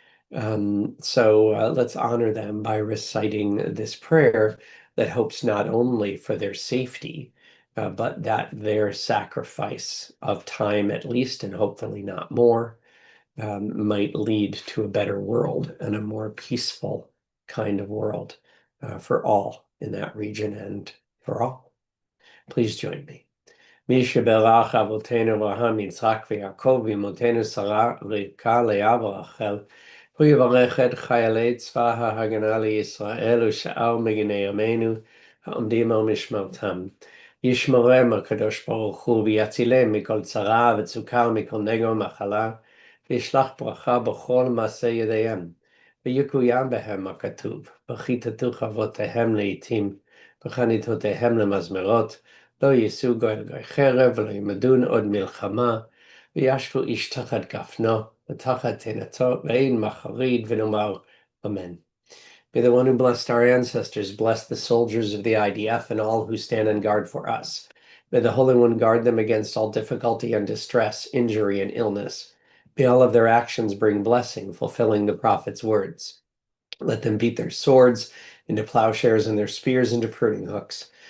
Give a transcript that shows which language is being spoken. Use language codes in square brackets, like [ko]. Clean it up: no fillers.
[en] So let's honor them by reciting this prayer that hopes not only for their safety, but that their sacrifice of time at least, and hopefully not more, might lead to a better world and a more peaceful kind of world for all in that region and for all. Please join me. [he] מי שברך אבותינו אברהם, יצחק ויעקב, ואמותינו שרה, רבקה, לאה ורחל, הוא יברך את חיילי צבא ההגנה לישראל ושאר מגיני עמנו העומדים על משמרתם. ישמרם הקדוש ברוך הוא ויצילם מכל צרה וצוקה ומכל נגע ומחלה, וישלח ברכה בכל מעשה ידיהם, ויקוים בהם הכתוב, וכיתתו חרבותיהם לעתים, וחניתותיהם למזמרות, לא יישאו גוי לגוי חרב, ולא ילמדון עוד מלחמה, וישבו איש תחת גפנו, ותחת תאנתו, ואין מחריד, ונאמר Amen. [en] May the one who blessed our ancestors bless the soldiers of the IDF and all who stand on guard for us. May the Holy One guard them against all difficulty and distress, injury and illness. May all of their actions bring blessing, fulfilling the prophet's words. Let them beat their swords into plowshares and their spears into pruning hooks.